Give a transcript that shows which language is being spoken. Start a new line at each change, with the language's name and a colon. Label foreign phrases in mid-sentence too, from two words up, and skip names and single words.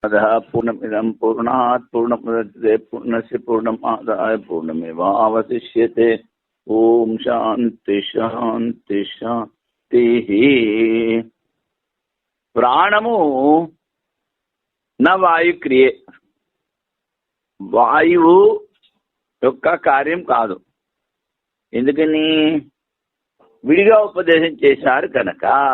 Sanskrit: अतः पूर्णमिदं पूर्णात् पूर्णमुदच्यते पूर्णस्य पूर्णमादाय पूर्णमेवावशिष्यते। ओम शांति शांति शांति।
Telugu: ప్రాణము నా వాయుక్రియ, వాయువు యొక్క కార్యం కాదు. ఎందుకని? విడిగా ఉపదేశం చేశారు కనుక.